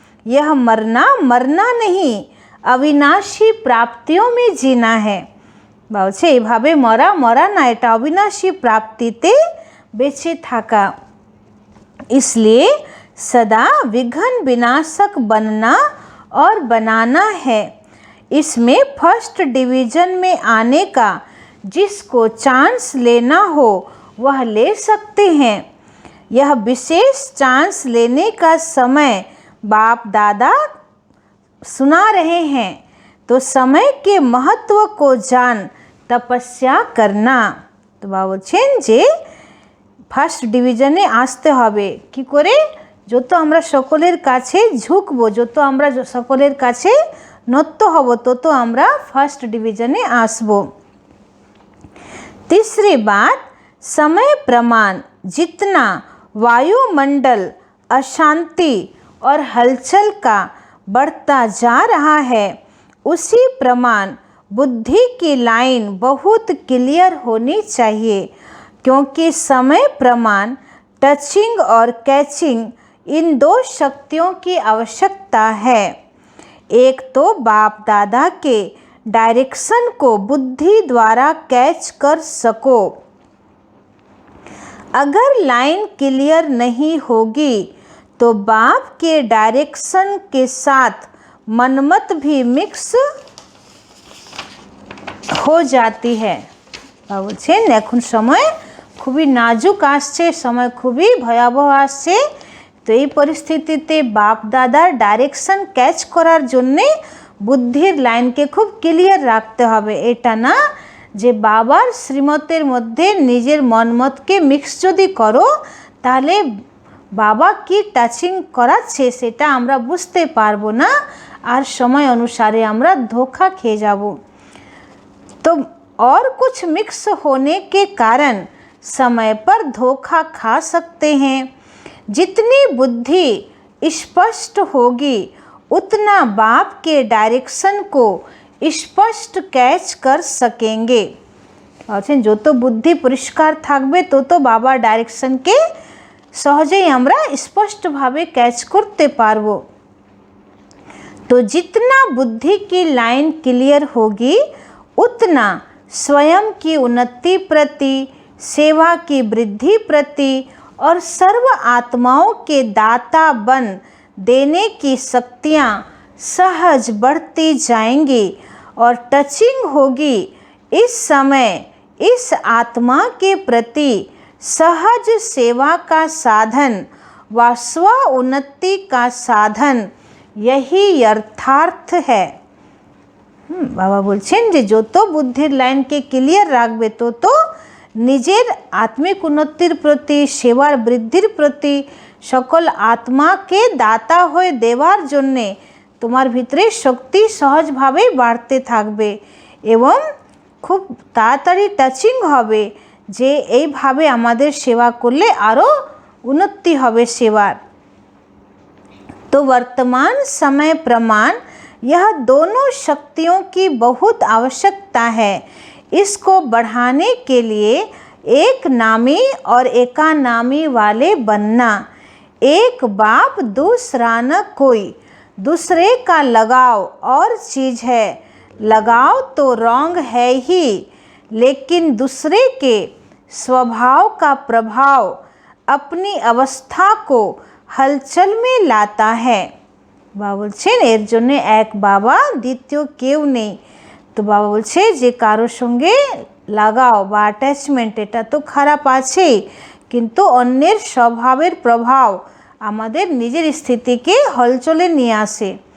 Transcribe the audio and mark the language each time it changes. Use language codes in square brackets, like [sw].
[hi] यह मरना मरना नहीं, अविनाशी प्राप्तियों में जीना है। [bn] বলছে এইভাবে মরা মরা না, এটা অবিনাশী প্রাপ্তিতে বেঁচে থাকা। [hi] इसलिए सदा विघ्न विनाशक बनना और बनाना है। इसमें फर्स्ट डिवीज़न में आने का जिसको चांस लेना हो वह ले सकते हैं। यह विशेष चांस लेने का समय बाप दादा सुना रहे हैं, तो समय के महत्व को जान तपस्या करना। तो बाबा [bn] বলছেন যে ফার্স্ট ডিভিশনে আসতে হবে কি করে, যত আমরা সকলের কাছে ঝুঁকবো, যত আমরা সকলের কাছে নত হব, তত আমরা ফার্স্ট ডিভিশনে আসব। [hi] तीसरी बात, समय प्रमाण जितना वायुमंडल अशांति और हलचल का बढ़ता जा रहा है, उसी प्रमाण बुद्धि की लाइन बहुत क्लियर होनी चाहिए। क्योंकि समय प्रमाण टचिंग और कैचिंग इन दो शक्तियों की आवश्यकता है। एक तो बाप दादा के डायरेक्शन को बुद्धि द्वारा कैच कर सको, अगर लाइन क्लियर नहीं होगी तो बाप के डायरेक्शन के साथ मनमत भी मिक्स हो जाती है। [bn] বলছেন এখন সময় খুবই নাজুক আসছে, সময় খুবই ভয়াবহ আসছে। তো এই পরিস্থিতিতে বাপ দাদার ডাইরেকশন ক্যাচ করার জন্যে বুদ্ধির লাইনকে খুব ক্লিয়ার রাখতে হবে। এটা না যে বাবার শ্রীমতের মধ্যে নিজের মনমতকে মিক্স যদি করো তাহলে বাবা কি টাচিং করাচ্ছে সেটা আমরা বুঝতে পারবো না, আর সময় অনুসারে আমরা ধোঁকা খেয়ে যাব। [hi] तो और कुछ मिक्स होने के कारण समय पर धोखा खा सकते हैं। जितनी बुद्धि स्पष्ट होगी उतना बाप के डायरेक्शन को स्पष्ट कैच कर सकेंगे। [bn] বলছেন যত বুদ্ধি পরিষ্কার থাকবে তত বাবার ডাইরেকশনকে সহজেই আমরা স্পষ্টভাবে ক্যাচ করতে পারবো। [hi] तो जितना बुद्धि की लाइन क्लियर होगी उतना स्वयं की उन्नति प्रति, सेवा की वृद्धि प्रति और सर्व आत्माओं के दाता बन देने की शक्तियाँ सहज बढ़ती जाएंगी और टचिंग होगी। इस समय इस आत्मा के प्रति सहज सेवा का साधन व स्व उन्नति का साधन यही यथार्थ है। [bn] বাবা বলছেন যে যত বুদ্ধির লাইনকে ক্লিয়ার রাখবে তত নিজের আত্মিক উন্নতির প্রতি, সেবার বৃদ্ধির প্রতি, সকল আত্মাকে দাতা হয়ে দেওয়ার জন্যে তোমার ভিতরে শক্তি সহজভাবেই বাড়তে থাকবে এবং খুব তাড়াতাড়ি টাচিং হবে যে এইভাবে আমাদের সেবা করলে আরও উন্নতি হবে সেবার। [hi] तो वर्तमान समय प्रमाण यह दोनों शक्तियों की बहुत आवश्यकता है। इसको बढ़ाने के लिए एक नामी और एकानामी वाले बनना। एक बाप दूसरा न कोई, दूसरे का लगाव और चीज़ है। लगाव तो रॉन्ग है ही, लेकिन दूसरे के स्वभाव का प्रभाव अपनी अवस्था को हलचल में लाता है। [bn] বাবা বলছেন এর জন্য এক বাবা, দ্বিতীয় কেউ নেই। তো বাবা বলছে যে কারোর সঙ্গে লাগাও বা অ্যাটাচমেন্ট এটা তো খারাপ আছেই, কিন্তু অন্যের স্বভাবের প্রভাব আমাদের নিজের স্থিতিকে হলচলে নিয়ে আসে।